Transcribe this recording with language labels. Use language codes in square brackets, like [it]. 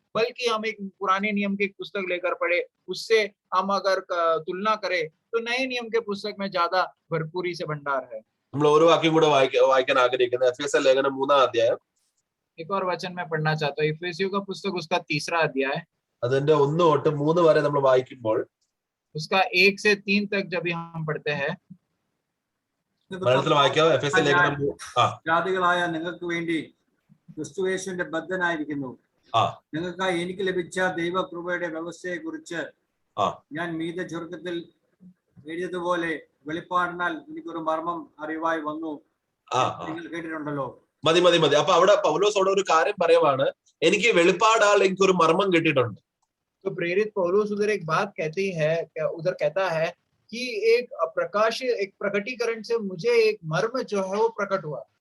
[hi] बल्कि हम एक पुराने नियम की एक पुस्तक लेकर पढ़े, उससे हम अगर तुलना करें तो नए नियम के पुस्तक में ज्यादा भरपूरी से भंडार है। [ml] നമ്മൾ ഒരു വാക്യം കൂടെ വായിക്കാൻ ആഗ്രഹിക്കുന്നത് എഫേസ്യർ ലേഖനം 3-ാം അധ്യായം. [hi] एक और वचन मैं पढ़ना चाहता हूँ, इफिसियों का पुस्तक उसका 3रा अध्याय, [ml] അതിന്റെ 1 തൊട്ട് 3 വരെ നമ്മൾ വായിക്കുമ്പോൾ [hi] उसका 1 से 3 तक जब हम पढ़ते हैं. [ml] മലയാളത്തിൽ വായിക്കാവോ? എഫേസ്യർ ലേഖനം ജാതികളായ നിങ്ങൾക്ക് വേണ്ടി ക്രിസ്തുയേശുവിന്റെ ബദ്ധനായിരിക്കുന്നു. നിങ്ങൾക്കായി എനിക്ക് ലഭിച്ച ദൈവകൃപയുടെ വ്യവസ്ഥയെ കുറിച്ച് ഞാൻ മീതെ ചുരുക്കത്തിൽ എഴുതിയതുപോലെ വെളിപ്പാടിനാൽ എനിക്കൊരു മർമ്മം അറിവായി വന്നു. നിങ്ങൾ കേട്ടിട്ടുണ്ടല്ലോ. മതി മതി മതി. അപ്പൊ അവിടെ പൗലോസോട് ഒരു കാര്യം പറയുവാണ്, എനിക്ക് വെളിപ്പാടാൽ എനിക്കൊരു മർമ്മം കിട്ടിയിട്ടുണ്ട്. [hi] तो प्रेरित पौलुस उधर एक बात उधर कहता है कि एक प्रकाश, एक प्रकटीकरण से मुझे एक मर्म जो है वो प्रकट हुआ.